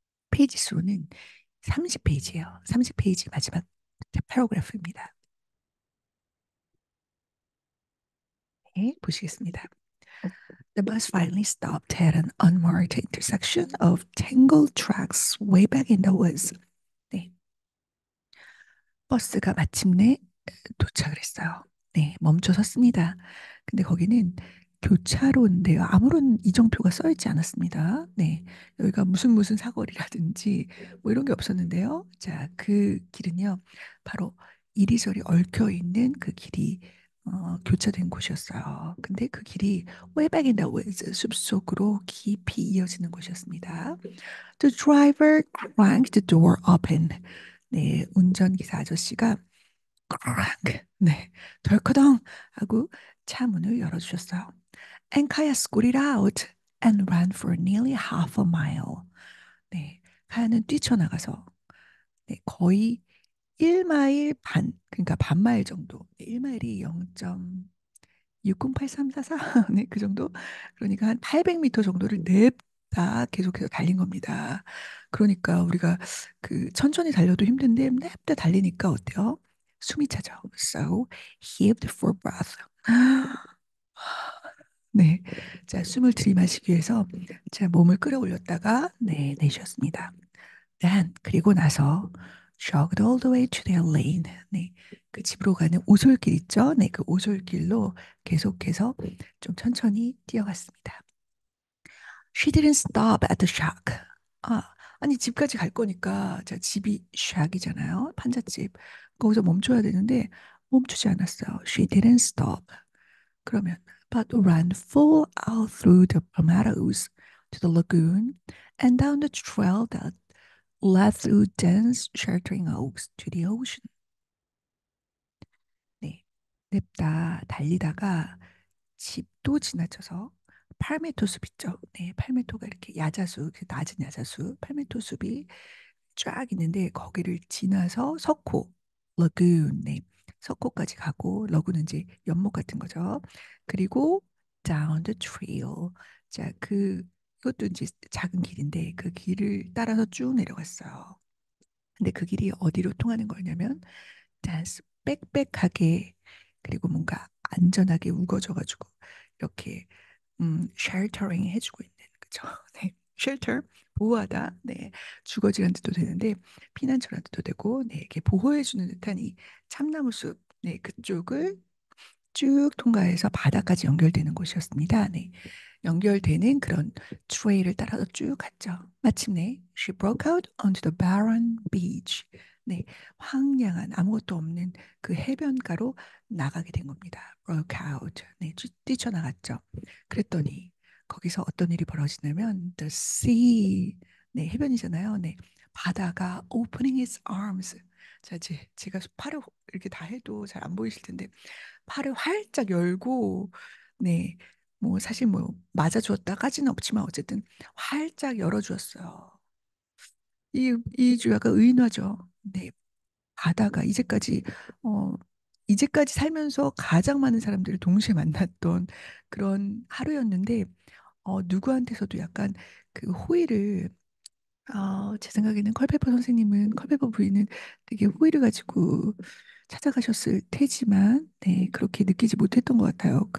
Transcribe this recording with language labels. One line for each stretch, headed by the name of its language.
Korean: 페이지 수로는 30페이지예요. 30페이지 마지막 패러그래프입니다. 보시겠습니다.
English: The bus finally stopped at an unmarked intersection of tangled tracks way back in the woods.
Korean: 네, 버스가 마침내 도착을 했어요. 멈춰 섰습니다. 근데 거기는 교차로인데요. 아무런 이정표가 써 있지 않았습니다. 여기가 무슨 사거리라든지 뭐 이런 게 없었는데요. 자, 그 길은요. 바로 이리저리 얽혀 있는 그 길이 교차된 곳이었어요. 근데 그 길이
English: way back in the woods,
Korean: 숲속으로 깊이 이어지는 곳이었습니다.
English: The driver cranked the door open.
Korean: 운전기사 아저씨가 crank, 덜커덩 하고 차 문을 열어주셨어요.
English: And Kaya scooted out and ran for nearly half a mile.
Korean: 카야는 뛰쳐나가서 거의 1마일 반, 그러니까 반마일 정도. 1마일이 0.608344? 그 정도? 그러니까 한 800m 정도를 냅다 계속해서 달린 겁니다. 그러니까 우리가 그 천천히 달려도 힘든데 냅다 달리니까 어때요? 숨이 차죠.
English: So heaved for breath.
Korean: 네. 자, 숨을 들이마시기 위해서 자, 몸을 끌어올렸다가 내쉬었습니다.
English: Then
Korean: 그리고 나서
English: jogged all the way to their lane.
Korean: 그 집으로 가는 오솔길 있죠? 그 오솔길로 계속해서 좀 천천히 뛰어갔습니다.
English: She didn't stop at the shack.
Korean: 아니 집까지 갈 거니까 자, 집이 shack이잖아요. 판잣집. 거기서 멈춰야 되는데 멈추지 않았어요.
English: She didn't stop.
Korean: 그러면
English: but ran full out through the palmettos to the lagoon and down the trail that led through dense sheltering oaks to the ocean.
Korean: 네, 냅다 달리다가 집도 지나쳐서 팔메토 숲 있죠. 팔메토가 이렇게 야자수, 그 낮은 야자수, 팔메토 숲이 쫙 있는데 거기를 지나서 석호, 러군, 석호까지 가고 러군은 이제 연못 같은 거죠. 그리고
English: down the trail.
Korean: 자, 이것도 이제 작은 길인데 그 길을 따라서 쭉 내려갔어요. 근데 그 길이 어디로 통하는 거냐면 댄스 빽빽하게 그리고 뭔가 안전하게 우거져가지고 이렇게 쉘터링 해주고 있는 그죠? 네, 쉘터 보호하다, 네, 주거지라는 뜻도 되는데 피난처라는 뜻도 되고, 네, 이렇게 보호해주는 듯한 이 참나무 숲, 네, 그쪽을 쭉 통과해서 바다까지 연결되는 곳이었습니다. 네, 연결되는 그런 트레일을 따라서 쭉 갔죠. 마침내
English: she broke out onto the barren beach.
Korean: 네, 황량한 아무것도 없는 그 해변가로 나가게 된 겁니다.
English: broke out.
Korean: 네, 뛰쳐나갔죠. 그랬더니 거기서 어떤 일이 벌어지냐면
English: the sea.
Korean: 네, 해변이잖아요. 네, 바다가
English: opening its arms.
Korean: 자, 제가 팔을 이렇게 다 해도 잘 안 보이실 텐데 팔을 활짝 열고, 네, 뭐 사실 뭐 맞아주었다까지는 없지만 어쨌든 활짝 열어주었어요. 이 주야가 의인화죠. 네, 바다가 어, 이제까지 살면서 가장 많은 사람들을 동시에 만났던 그런 하루였는데, 누구한테서도 약간 그 호의를, 제 생각에는 컬페퍼 선생님은, 컬페퍼 부인은 되게 호의를 가지고 찾아가셨을 테지만, 네, 그렇게 느끼지 못했던 것 같아요.